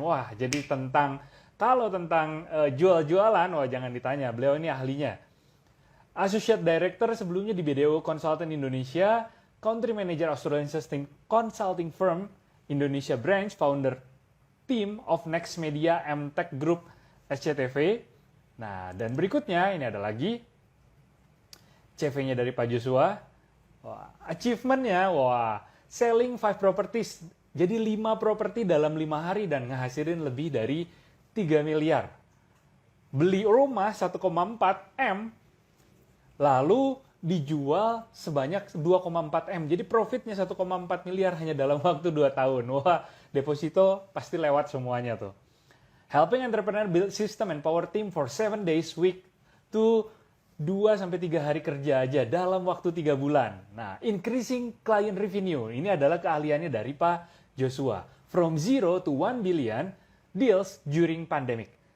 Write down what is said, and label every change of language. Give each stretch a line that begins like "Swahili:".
Indonesian: Wah, jadi kalau tentang jual-jualan, wah jangan ditanya, beliau ini ahlinya.
English: Associate Director sebelumnya di BDO Consultant Indonesia, Country Manager Australian Consulting Firm Indonesia Branch, founder team of Next Media MTech Group SCTV.
Indonesian: Nah, dan berikutnya ini ada lagi CV-nya dari Pak Joshua. Wah, achievement-nya, wah,
English: selling 5 properties.
Indonesian: Jadi 5 properti dalam 5 hari dan ngehasilin lebih dari 3 miliar. Beli rumah 1,4 M, lalu dijual sebanyak 2,4 M. Jadi profitnya 1,4 miliar hanya dalam waktu 2 tahun. Wah, deposito pasti lewat semuanya tuh.
English: Helping entrepreneur build system and power team for 7 days week to
Indonesian: 2-3 hari kerja aja dalam waktu 3 bulan.
English: Nah, increasing client revenue.
Indonesian: Ini adalah keahliannya dari Pak Joshua.
English: From 0 to 1 billion deals during pandemic.